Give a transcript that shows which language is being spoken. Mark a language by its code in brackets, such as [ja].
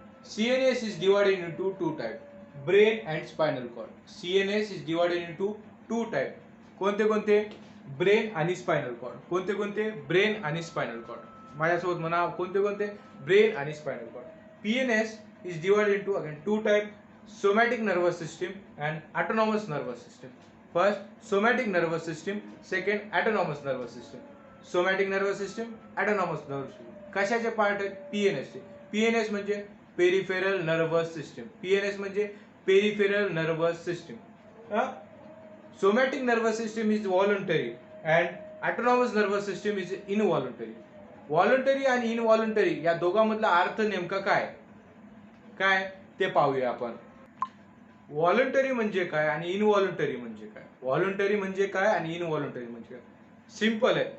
[en] CNS is divided into two type, brain and spinal cord. CNS is divided into two type. [mr] कोणते कोणते? Brain आणि spinal cord. कोणते कोणते? Brain आणि spinal cord. माझ्यासोबत म्हणा, कोणते कोणते? ब्रेन आणि spinal cord. [en] PNS is divided into again two type, somatic nervous system and autonomous nervous system. First somatic nervous system, second autonomous nervous system. [mr] Somatic nervous system, autonomous nervous system कशाचे part आहेत? PNS चे. PNS म्हणजे peripheral nervous system. PNS म्हणजे peripheral nervous system. [en] Somatic nervous system is voluntary and autonomous nervous system is involuntary. [mr] Voluntary आणि इनव्हॉलंटरी या दोघांमधला अर्थ नेमका काय काय ते पाहूया आपण. व्हॉलंटरी म्हणजे काय आणि इनव्हॉलंटरी म्हणजे काय? व्हॉलंटरी म्हणजे काय आणि इनव्हॉलंटरी म्हणजे काय? सिंपल आहे.